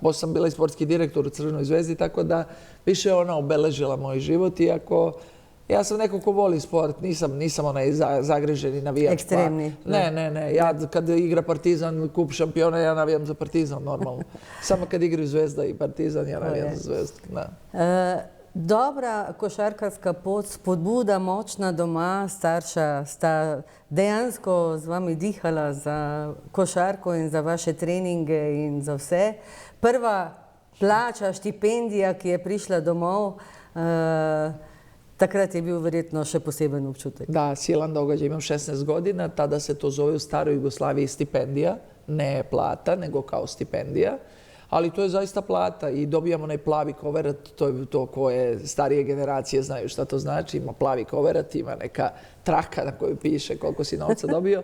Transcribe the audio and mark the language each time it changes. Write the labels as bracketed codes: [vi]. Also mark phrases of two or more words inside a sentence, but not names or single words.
[sr] Poslije sam bila i sportski direktor u Crvenoj zvezdi, tako da više ona obeležila moj život, iako ja sam neko ko voli sport, nisam onaj zagriženi navijač. Ekstremni. Ne. Ja kad igra Partizan, kup šampiona, ja navijam za Partizan normalno. Samo kad igraju Zvezda i Partizan, ja navijam za Zvezdu. [sl] Dobra košarkarska pot, spodbuda močna doma, starša sta dejansko z vami dihala za košarko in za vaše treninge in za vse. Prva plača, štipendija, ki je prišla domov, Takrat je bil verjetno še poseben občutek. [sr] Da, silan događaj. Imam 16 godina, tada se to zove u staroj Jugoslaviji stipendija, ne plata, nego kao stipendija. Ali to je zaista plata i dobijamo onaj plavi koverat, to je to koje starije generacije znaju šta to znači. Ima plavi koverat, ima neka traka na kojoj piše koliko si novca dobio.